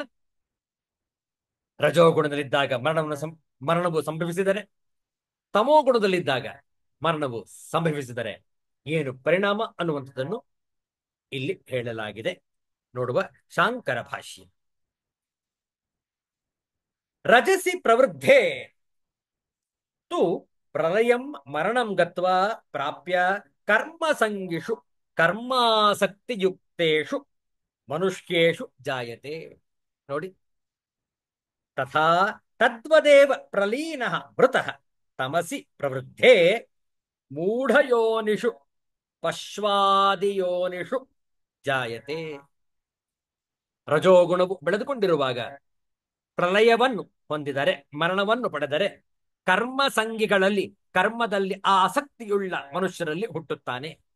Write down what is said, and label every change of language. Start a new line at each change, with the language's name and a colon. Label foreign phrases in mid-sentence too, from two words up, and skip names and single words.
Kannada: ರಜೋಗುಣದಲ್ಲಿದ್ದಾಗ ಮರಣವು ಸಂಭವಿಸಿದರೆ, ತಮೋಗುಣದಲ್ಲಿದ್ದಾಗ ಮರಣವು ಸಂಭವಿಸಿದರೆ ಏನು ಪರಿಣಾಮ ಅನ್ನುವಂಥದ್ದನ್ನು ಇಲ್ಲಿ ಹೇಳಲಾಗಿದೆ. ನೋಡುವ ಶಾಂಕರ ಭಾಷ್ಯ.
Sanskrit: ರಜಸಿ ಪ್ರವೃದ್ಧೆ ತು ಪ್ರಲಯಂ ಮರಣಂ ಗತ್ವಾ ಪ್ರಾಪ್ಯ ಕರ್ಮ ಸಂಗಿಷು ಕರ್ಮಾಸಕ್ತಿಯುಕ್ತೇಷು ಮನುಷ್ಯೇಷು ಜಾಯತೆ.
Kannada: ನೋಡಿ,
Sanskrit: ತಥಾ ತದ್ವದೇವ ಪ್ರಲೀನಃ ಮೃತಃ ತಮಸಿ ಪ್ರವೃದ್ಧೆ ಮೂಢಯೋನಿಷು ಪಶ್ವಾದಿಯೋನಿಷು ಜಾಯತೆ.
Kannada: ರಜೋಗುಣವು ಬೆಳೆದುಕೊಂಡಿರುವಾಗ ಪ್ರಲಯವನ್ನು ಹೊಂದಿದರೆ, ಮರಣವನ್ನು ಪಡೆದರೆ, ಕರ್ಮ ಸಂಗಿಗಳಲ್ಲಿ, ಕರ್ಮದಲ್ಲಿ ಆಸಕ್ತಿಯುಳ್ಳ ಮನುಷ್ಯರಲ್ಲಿ ಹುಟ್ಟುತ್ತಾನೆ.